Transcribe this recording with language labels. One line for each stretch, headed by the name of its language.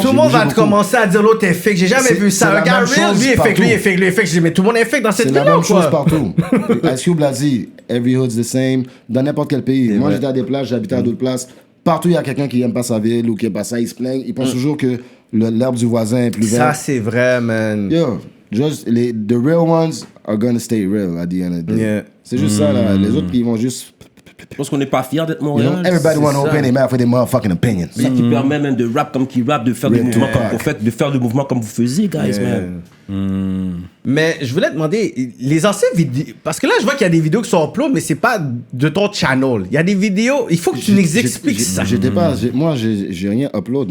French: Tout le monde va te commencer à dire l'autre est fake. J'ai jamais vu ça. Un gars real, lui est fake, lui est fake, lui est fake. Je dis, mais tout le monde est fake dans cette ville. C'est la même chose partout. Ice Cube l'a dit,
English: every hood's the same,
French: dans n'importe quel pays. Moi, j'étais à des places, j'habitais à d'autres places. Partout, il y a quelqu'un qui n'aime pas sa ville ou qui n'aime pas ça, il se plaint. Il pense toujours que l'herbe du voisin est plus verte. Ça, c'est vrai, man.
English: Yo, the real ones are gonna stay real at the end of the day. Yeah.
French: C'est juste ça, là. Les autres, ils vont juste... Parce qu'on n'est pas fiers d'être Montréal.
English: Everybody want to open their mouth for their motherfucking opinions.
French: C'est ça qui permet même de rap comme qui rap, de faire des mouvements comme vous faites, de faire des mouvements comme vous faisiez, guys, man. Mais je voulais te demander, les anciennes vidéos, parce que là je vois qu'il y a des vidéos qui sont upload, mais c'est pas de ton channel. Il y a des vidéos, il faut que tu nous expliques ça. Moi, j'ai rien upload.